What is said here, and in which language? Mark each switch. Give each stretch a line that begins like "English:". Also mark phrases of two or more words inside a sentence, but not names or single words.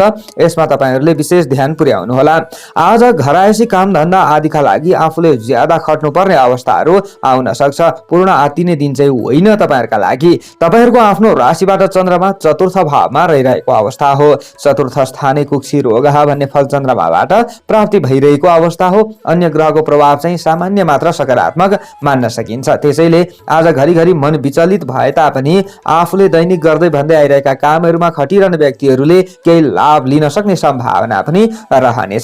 Nepali: यसमा तपाईहरूले विशेष ध्यान पुर्याउनु होला। आज घरायसी काम धन्दा आदिका लागि आफूले ज्यादा खट्नुपर्ने अवस्थाहरू आउन सक्छ। पूर्ण आत्तिने दिन चाहिँ होइन तपाईहरूका लागि। तपाईहरूको आफ्नो राशिबाट चन्द्रमा चतुर्थ भावमा रहिरहेको अवस्था हो।
Sanskrit: चतुर्थ स्थाने कुक्षी रोगः
Nepali: भन्ने फल चन्द्रमाबाट प्राप्ति भइरहेको अवस्था हो। अन्य ग्रहको प्रभाव चाहिँ सामान्य मात्र सकारात्मक मान्न सकिन्छ। त्यसैले आज घरिघरि मन विचलित भए तापनि आफूले दैनिक गर्दै भन्दै आइरहेका कामहरूमा खटिरहने व्यक्तिहरूले केही लाभ लिन सक्ने सम्भावना पनि रहनेछ।